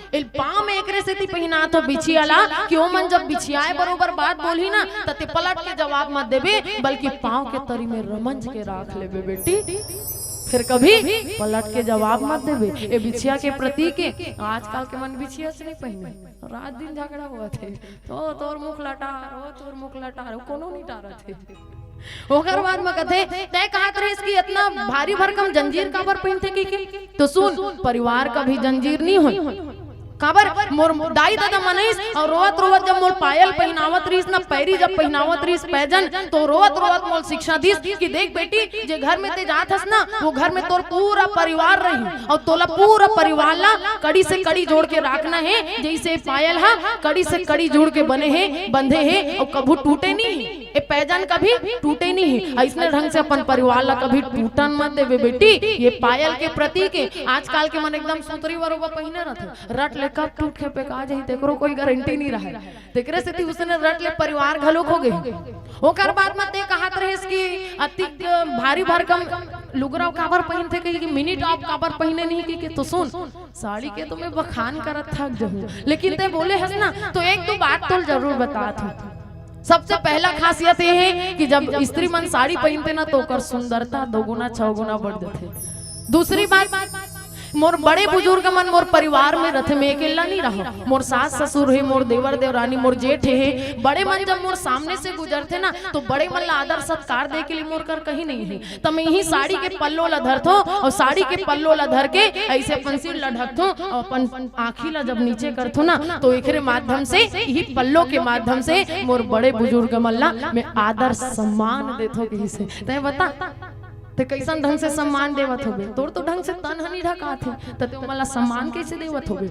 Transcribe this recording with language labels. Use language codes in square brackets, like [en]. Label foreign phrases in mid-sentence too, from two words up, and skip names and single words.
[hne] इल पाँव में एकरे से ती पहिना तो बिछियाला कि वो मन जब बिछियाए बरोबर बात बोलही ना, त ते पलट के जवाब मत देबे, बल्कि पाँव के तरी में रमंज के राख लेबे बेटी, फिर कभी पलट के जवाब मत देबे। ये बिछिया के प्रतीक है। आजकल के मन बिछिया से नहीं पहने, रात दिन झगड़ा हुआ थे, तो तोर मुख लटार, तोर मुख लटार, कोनो नहीं टारा थे। ओकर बाद में कथे तय कहत रहे इसकी इतना भारी भरकम जंजीर काबर पहनते की, तो सुन, परिवार का भी जंजीर नहीं हो काबर, मोर दाई दादा मनइस, और रोवत रोवत जब मोर पायल पहनावत रहीस ना, पैरी जब पहनावत रहीस पैजन, तो रोवत रोवत मोर शिक्षा दीस कि देख बेटी, जे घर में ते जात हस ना, वो घर में तोर पूरा परिवार रही, और तोला पूरा परिवार ला कड़ी से कड़ी जोड़ के रखना है, जैसे पायल हा कड़ी से कड़ी जोड़ के बने हैं, बंधे हैं, और कभी टूटे नहीं, ये पैजन कभी टूटे नहीं है। ऐसने ढंग से अपन परिवार ला कभी टूटन मत देवे बेटी, ये पायल के प्रतीक है। आजकल के मन एकदम सुतरी बरोबर पहिने रहते, रट ले कब टूट के पेका जाई तेकरो कोई गारंटी नहीं रहा, तेकरे से उसने रट ले परिवार घलोक हो गए। ओकर बाद में ते कहत रहे इसकी अतिक भारी भरकम लुगरा काबर पहनते कि मिनी टॉप काबर पहने नहीं कि, तो सुन, साड़ी के तो मैं बखान करत थक जाऊं, लेकिन ते बोले हस ना, तो एक दो बात तो जरूर बतात हूं। सबसे पहला खासियत ये है कि जब स्त्री मन साड़ी पहनते ना, तो ओकर सुंदरता 2 गुना 6 गुना बढ़ जाते। दूसरी बात, मोर बड़े बुजुर्ग मन मोर परिवार में रथे, में अकेला नहीं रहा, मोर सास ससुर है, मोर देवर देवरानी, मोर जेठ है, बड़े मन जब मोर सामने से गुजरते ना, तो बड़े मन ला आदर सत्कार दे के लिए मोर कर कहीं नहीं है, तो मैं यही साड़ी के पल्लो ला धरथो, और साड़ी के पल्लो ला धर के ऐसे अपन सिर ला ढकथो, और अपन आँखी ला जब नीचे करथो ना, तो एकरे माध्यम से, यही पल्लो के माध्यम से मोर बड़े बुजुर्ग मन ला मैं आदर सम्मान देथो। कहीं से तय बता ते कैसन ढंग से सम्मान देवत होबे, तोर तो ढंग से तन हनी ढका थे तो ते मला सम्मान कैसे देवत होबे।